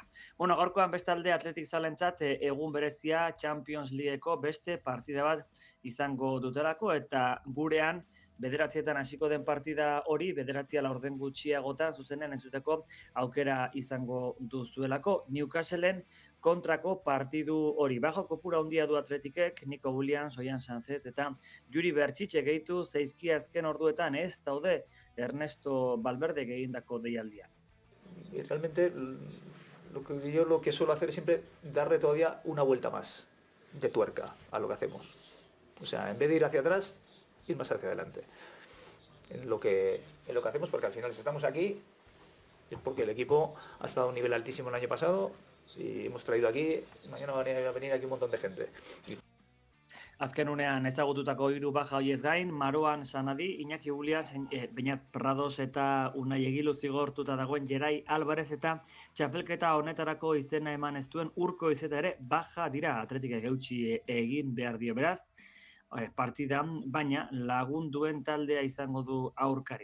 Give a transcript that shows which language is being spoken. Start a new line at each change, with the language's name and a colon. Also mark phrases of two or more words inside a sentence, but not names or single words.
Basque: Bueno, gaurkoan bestalde atletik zalentzat egun berezia Champions Leagueko beste partida bat izango dutelako eta gurean 9:00 hasiko den partida hori 9:00 gutxiagotan zuzenean entzuteko aukera izango duzuelako. Newcastleen kontrako partidu hori. Bajo kopura handia du Atletikek, Nico Williams, Oian Sanzet eta Juri Bertxitxe gehitu zaizkia azken orduetan ez daude Ernesto Valverde egindako deialdia.
Spanish: Y realmente lo que suelo hacer es siempre darle todavía una vuelta más de tuerca a lo que hacemos. O sea, en vez de ir hacia atrás, ir más hacia adelante. En lo que hacemos, porque al final si estamos aquí es porque el equipo ha estado a un nivel altísimo el año pasado y hemos traído aquí, mañana va a venir aquí un montón de gente.
Basque: Azken unean ezagututako 3 baja hoiez gain, Marouane Sanadi, Iñaki Williams, Beñat Prados eta Unai Egilu zigortuta dagoen Gerai Alvarez eta txapelketa honetarako izena eman ez duen Urko Izeta ere baja dira. Atletikek eutsi egin behar dio beraz partidan, baina lagunduen taldea izango du aurkari.